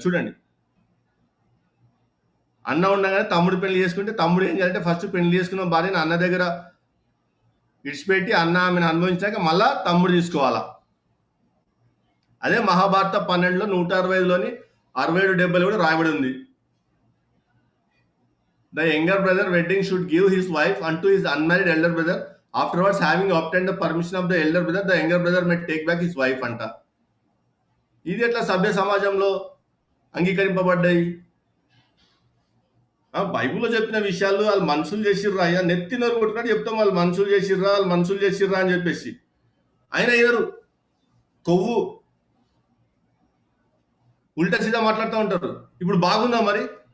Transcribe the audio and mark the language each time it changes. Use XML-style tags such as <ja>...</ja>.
<te>చూడండి, అన్న ఉండగానే తమ్ముడు పెళ్లి చేసుకుంటే తమ్ముడు ఏం చేయాలంటే ఫస్ట్ పెళ్లి చేసుకున్న భార్యని అన్న దగ్గర ఇడిచిపెట్టి అన్న ఆమెను అనుభవించాక మళ్ళా తమ్ముడు తీసుకోవాలా. అదే మహాభారత 12లో 165లోని 67-70 కూడా రాయబడి ఉంది.</te> <en>The younger brother wedding should give his wife and to his unmarried elder brother. Afterwards, having obtained the permission of the elder brother, the younger brother may take back his wife అంట.</en> <te>ఇది ఎట్లా సభ్య సమాజంలో అంగీకరింపబడ్డాయి? బైబిల్లో చెప్పిన విషయాలు వాళ్ళు మనుషులు చేసిర్రా అయ్యా, నెత్తి నోరు కొట్టుకున్నట్టు చెప్తాం. వాళ్ళు మనుషులు చేసిర్రా అని చెప్పేసి ఆయన అయ్యారు కొవ్వు ఉల్టా సీదా మాట్లాడుతూ ఉంటారు. ఇప్పుడు బాగుందా మరి?</te>